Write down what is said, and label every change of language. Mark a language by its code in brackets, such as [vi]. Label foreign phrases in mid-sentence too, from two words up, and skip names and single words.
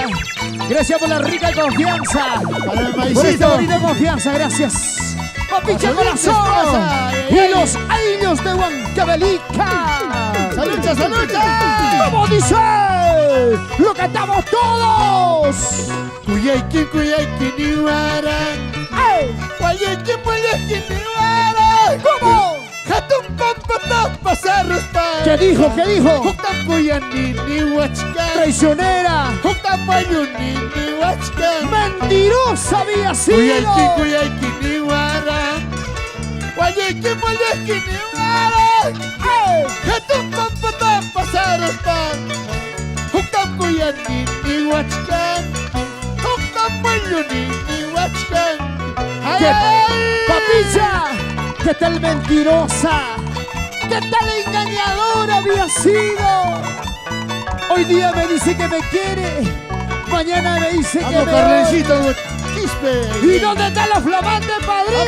[es] Gracias por la rica confianza. Para el Por esta maicito. bonita confianza, gracias. Papicha Para su corazón. esposa. Y los años de Huancavelica. ¡Salucha, salucha! ¿Cómo dice? ¡Lo cantamos todos! [qu] Kuyaykin, kuyaykin, iwaran. ¡Ey! Kuyaykin, kuyaykin, iwaran. [es] ¿Cómo? [qu] Hatun pampata pasaruspa. [es] ¿Qué dijo? ¿Qué dijo? [qu] Huktan kuyani, ni wachkan. [es] Traicionera. [qu] Huktan mayuni, ni wachkan. [es] Mentirosa había sido. [qu] Kuyaykin, kuyaykin, iwaran. Kuyaykin, kuyaykin, iwaran. ¡Ey! Hatun pampata pasaruspa. Huktan kuyani, ni wachkan. Huktan mayuni, ni wachkan. Ay, [es] ¿Qué? ay. Papicha, ¿qué tal mentirosa? ¿Qué tal engañadora había sido? Hoy día me dice que me quiere, mañana me dice que Vamos, me Carlencito, odia. Quispe. ¿Y dónde están los flamantes padrinos?